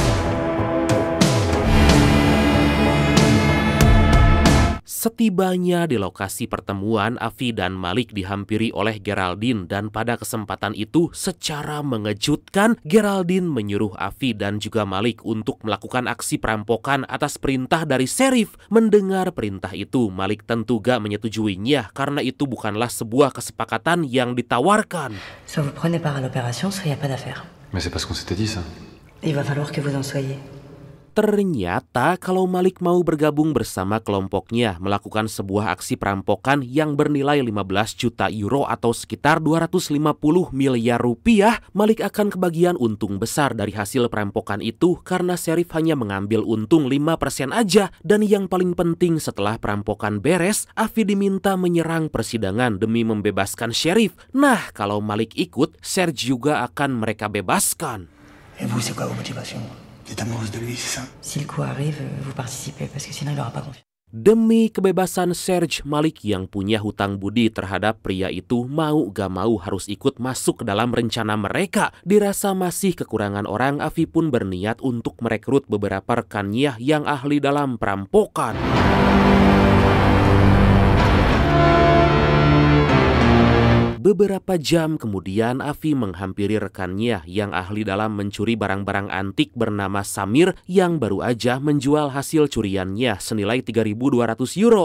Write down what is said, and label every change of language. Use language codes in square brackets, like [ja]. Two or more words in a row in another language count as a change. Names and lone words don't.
[id] Setibanya di lokasi pertemuan, Avi dan Malik dihampiri oleh Geraldine dan pada kesempatan itu secara mengejutkan Geraldine menyuruh Avi dan juga Malik untuk melakukan aksi perampokan atas perintah dari Sheriff. Mendengar perintah itu, Malik tentu gak menyetujuinya karena itu bukanlah sebuah kesepakatan yang ditawarkan. [fr] Soit vous prenez part à l'opération, soit il n'y a pas d'affaire. Mais c'est pas ce qu'on s'était dit, ça. Il va falloir que vous en soyez. [id] Ternyata kalau Malik mau bergabung bersama kelompoknya melakukan sebuah aksi perampokan yang bernilai 15 juta euro atau sekitar 250 miliar rupiah, Malik akan kebagian untung besar dari hasil perampokan itu karena Sheriff hanya mengambil untung 5% aja. Dan yang paling penting, setelah perampokan beres, Avi diminta menyerang persidangan demi membebaskan Sheriff. Nah, kalau Malik ikut, Serge juga akan mereka bebaskan. [fr] Et vous, c'est quoi vos motivations? T'es amoureuse de lui, c'est ça? Si le coup arrive, vous participez, parce que sinon il n'aura pas confiance. [id] Demi kebebasan Serge, Malik yang punya hutang budi terhadap pria itu mau gak mau harus ikut masuk ke dalam rencana mereka. Dirasa masih kekurangan orang, Avi pun berniat untuk merekrut beberapa rekannya yang ahli dalam perampokan. Beberapa jam kemudian, Avi menghampiri rekannya yang ahli dalam mencuri barang-barang antik bernama Samir yang baru aja menjual hasil curiannya senilai 3.200 euro.